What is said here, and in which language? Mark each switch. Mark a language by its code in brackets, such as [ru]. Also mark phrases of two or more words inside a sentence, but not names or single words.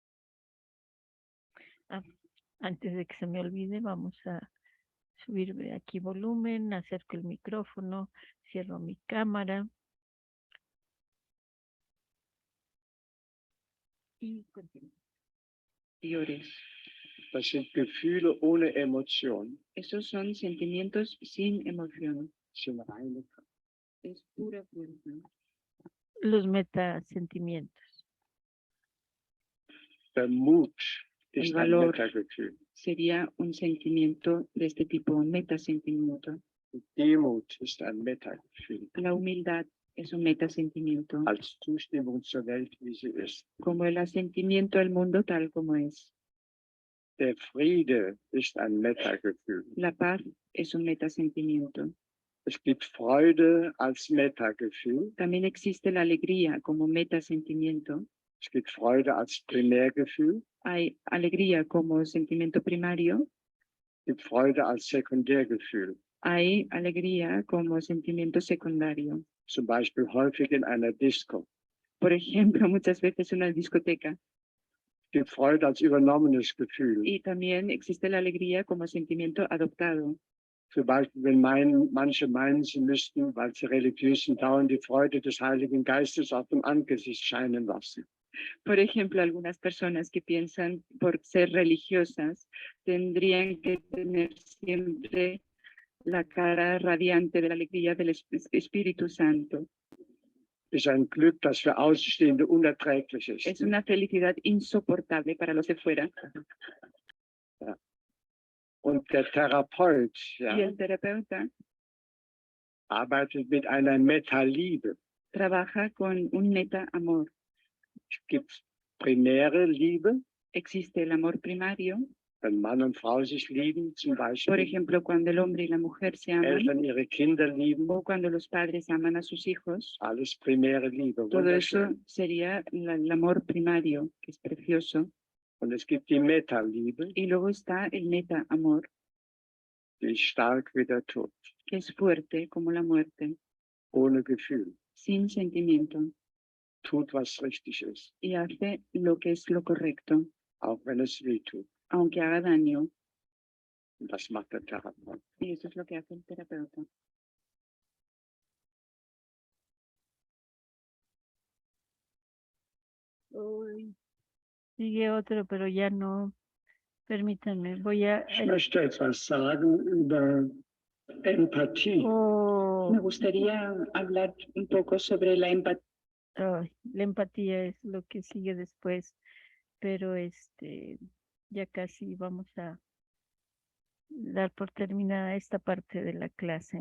[es] Ah, antes de que se me olvide, vamos a subir aquí volumen, acerco el micrófono, cierro mi cámara y continuo. [de] Das sind Gefühle ohne Emotion. [es] Esos son sentimientos sin emoción. [de] Sind reine Kraft. [es] Es pura fuerza. Los metasentimientos. [de] Der Mut [es] El [de] ist ein [es] valor [de] Metagefühl. [es] sería un sentimiento de este tipo, un metasentimiento. [de] Die Demut ist ein Metagefühl. [es] La humildad es un metasentimiento, [de] als Zustimmung zur Welt, wie sie ist. [es] como el asentimiento al mundo tal como es. [de] Der Friede ist ein Metagefühl. [es] La paz es un metasentimiento. [de] Es gibt Freude als Metagefühl. [es] También existe la alegría como metasentimiento. [de] Es gibt Freude als Primärgefühl. [es] Hay alegría como sentimiento primario. [de] Es gibt Freude als Sekundärgefühl. [es] Hay alegría como sentimiento secundario. [de] Zum Beispiel häufig in einer Disco. [es] Por ejemplo, muchas veces en una discoteca. [de] Es gibt Freude als übernommenes Gefühl. [es] Y también existe la alegría como sentimiento adoptado. [de] Zum Beispiel, wenn manche meinen, sie müssten, weil sie religiös sind, dauernd die Freude des Heiligen Geistes auf dem Angesicht scheinen lassen. [es] Por ejemplo, algunas personas que piensan por ser religiosas tendrían que tener siempre la cara radiante de la alegría del Espíritu Santo. [de] Ist ein Glück, das für Außenstehende unerträglich ist. [es] Es una felicidad insoportable para los de fuera. [de] Und der Therapeut [es] Y [de] ja, [es] el terapeuta [de] arbeitet mit einer Meta-Liebe. [es] trabaja con un meta-amor. [de] Es gibt primäre Liebe, [es] Existe el amor primario, [de] wenn Mann und Frau sich lieben, zum [es] por [de] Beispiel. [es] ejemplo, cuando el hombre y la mujer se aman, [de] Eltern ihre Kinder lieben, [es] o cuando los padres aman a sus hijos. [de] alles primäre Liebe. [es] Todo eso [de] Wunderschön. [es] sería el amor primario, que es precioso. [de] Und es gibt die Meta-Liebe, [es] Y luego está el meta-amor, [de] die ist stark wie der Tod, [es] que es fuerte como la muerte, [de] ohne Gefühl, [es] sin sentimiento, [de] tut, was richtig ist, [es] y hace lo que es lo correcto, [de] auch wenn es weh tut. [es] aunque haga daño. [de] Und das macht der Therapeut. [es] Y eso es lo que hace el terapeuta. Uy, sigue otro, pero ya no. Permítanme, voy a... [de] Ich möchte etwas sagen über Empathie. [es] Oh, Me gustaría hablar un poco sobre la empatía. ay, la empatía es lo que sigue después, pero ya casi vamos a dar por terminada esta parte de la clase.